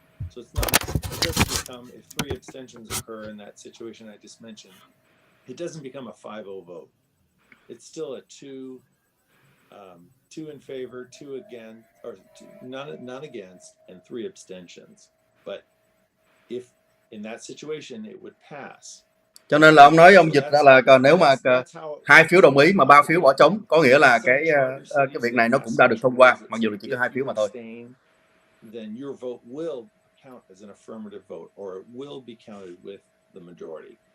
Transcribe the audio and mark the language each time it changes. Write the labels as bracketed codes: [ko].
[en] So it doesn't become, if 3 abstentions occur in that situation I just mentioned, it doesn't become a 5-0 vote. It's still a 2 in favor, 2 against, or none against, and 3 abstentions. But if in that situation it would pass. [vi] Cho nên là ông dịch ra là nếu mà 2 phiếu đồng ý mà 3 phiếu bỏ trống, có nghĩa là cái việc này nó cũng đã được thông qua, mặc dù là chỉ có 2 phiếu mà thôi. [en] Then your vote will count as an affirmative vote, or it will be counted with the majority.